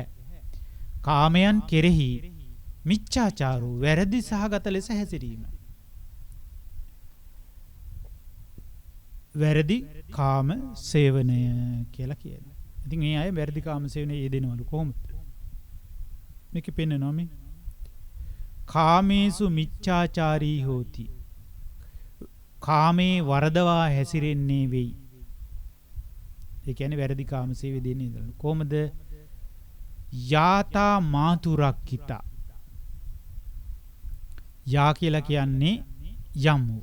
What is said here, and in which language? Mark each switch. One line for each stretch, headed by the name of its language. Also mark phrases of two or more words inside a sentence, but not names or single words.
Sinhala: කාමයන් කෙරෙහි මිච්ඡාචාරෝ වැරදි සහගත ලෙස හැසිරීම. වැරදි කාම සේවනය කියලා කියනවා. ඉතින් මේ අය වැරදි කාම සේවනයේ යෙදෙනවලු කොහොමද? මේක පෙන්නනවා මේ.
Pali: කාමේසු මිච්ඡාචාරී හෝති.
Sinhala: කාමේ වරදවා හැසිරෙන්නේ වෙයි. ඒ කියන්නේ වැරදි කාම සේවය දෙන්නේ ඉඳලා. කොහොමද?
Pali: යාතා මාතුරක්කිතා.
Sinhala: යා කියලා කියන්නේ යම් වූ.